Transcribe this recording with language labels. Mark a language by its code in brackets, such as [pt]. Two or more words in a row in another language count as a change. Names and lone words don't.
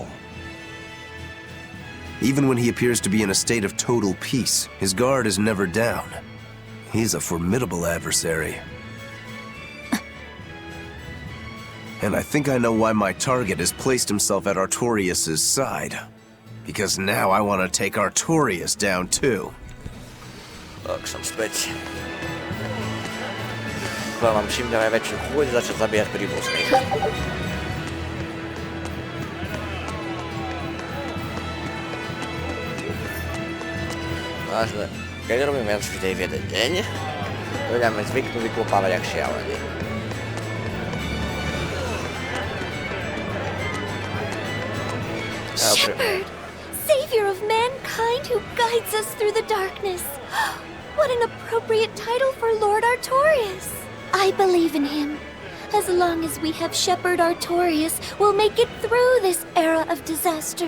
[en] Even when he appears to be in a state of total peace, his guard is never down. He's a formidable adversary. And I think I know why my target has placed himself at Artorias' side. Because now I want to take Artorias down too. [sk] Tak som späť. Mám čím ďalej väčšiu chuť začať zabíjať príbuzných. Vážne, keď robím viac videí v jeden deň, budeme zvyknú vyklopávať jak šialený. [en] Shepherd! savior of mankind who guides us through the darkness. What an appropriate title for Lord Artorias. I believe in him. As long as we have Shepherd Artorias, we'll make it through this era of disaster.